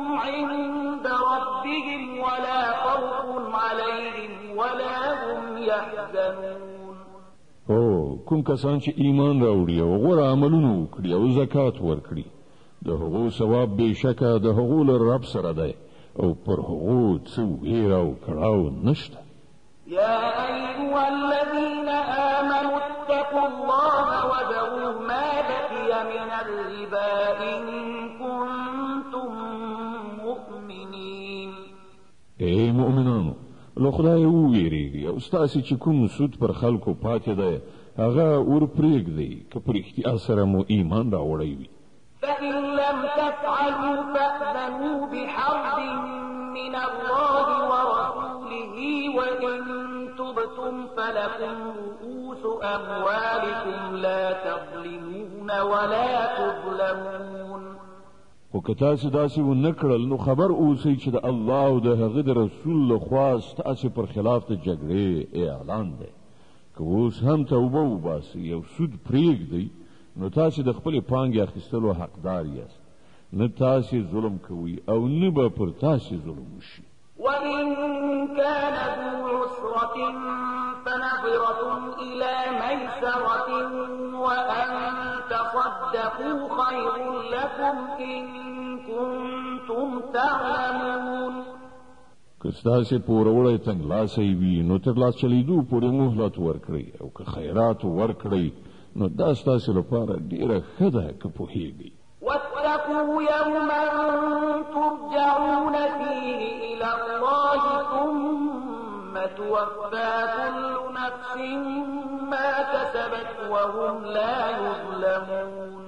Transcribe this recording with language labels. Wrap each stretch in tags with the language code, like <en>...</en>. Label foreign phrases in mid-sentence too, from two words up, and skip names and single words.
<ar>عند ربهم ولا خوف عليهم ولا هم يحزنون.</ar> <ps>کوم کسان چې ایمان راوړي او غوره عملونه وکړي او زکات ورکړي د هغو ثواب بېشکه د هغو له رب سره دی او پر هغو څه ویره او کړاو نشته.</ps> <ar>يا أيها الذين آمنوا اتقوا الله وذروا ما بقي من الربا إن كنتم مؤمنين.</ar> <ps>ای مؤمنانو، له خدای وویریږئ او ستاسې چې کوم سود پر خلکو پاتې دی هغه ور پرېږدئ که په رښتیا سره مو ایمان راوړی وي.</ps> <ar>فإن لم تفعلوا فأذنوا بحرب من الله ورسوله وإن تبتم فلكم رؤوس أموالكم لا تظلمون ولا تظلمون.</ar> <ps>خو که تاسې داسې ونه کړل نو خبر اوسئ چې د الله او د هغه د رسول لخوا ستاسې پر خلاف د جګړې اعلان دی. که اوس هم توبه وباسئ او سود پرېږدئ نو تاسې د خپلې پانګې اخیستلو حقدار یاست. نه تاسې ظلم کوئ او نه به پر تاسې ظلم وشي.</ps> <ar>وإن كان ذو عسرة فنظرة إلى ميسرة وأن تصدقوا خير لكم إن كنتم تعلمون.</ar> <ps>که ستاسې پوروړی تنګلاسی وي نو تر لاس چلیدو پورې مهلت ورکړئ او که خیرات ورکړئ نو دا ستاسې لپاره ډېره ښه ده که پوهیږئ.</ps> <ar>واتقوا يوما ترجعون فيه إلى الله ثم توفى كل نفس ما كسبت وهم لا يظلمون.</ar>